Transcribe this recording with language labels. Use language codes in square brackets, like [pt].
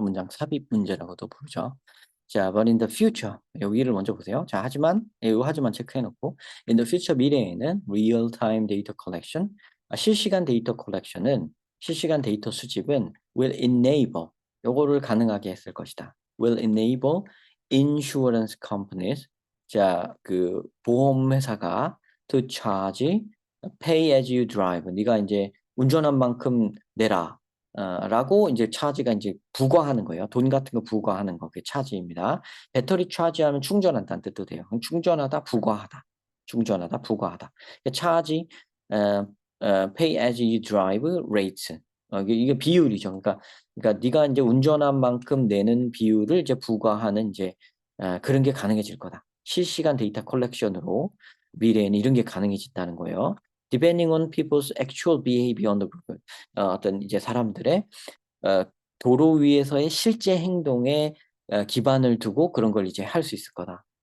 [ko] 문장 삽입 문제라고도 부르죠. 자, [en] but in the future [ko] 여기를 먼저 보세요. 자, 하지만 요 하지만 체크해 놓고 [en] in the future [ko] 미래에는 [en] real time data collection [ko] 실시간 데이터 collection은 실시간 데이터 수집은 [en] will enable [ko] 요거를 가능하게 했을 것이다. [en] will enable insurance companies [ko] 자, 그 보험 회사가 [en] to charge pay as you drive [ko] 네가 이제 운전한 만큼 내라. 라고 이제 차지가 이제 부과하는 거예요. 돈 같은 거 부과하는 거 그게 차지입니다. 배터리 차지하면 충전한다는 뜻도 돼요. 그럼 충전하다 부과하다. 충전하다 부과하다. 차지 어, [en] pay as you drive rate [ko] 이게 비율이죠. 그러니까 네가 이제 운전한 만큼 내는 비율을 이제 부과하는 이제 그런 게 가능해질 거다. 실시간 데이터 컬렉션으로 미래에는 이런 게 가능해진다는 거예요. [en] Depending on people's actual behavior on the road. [ko] 어떤 이제 사람들의 어, 도로 위에서의 실제 행동에 기반을 두고 그런 걸 이제 할 수 있을 거다.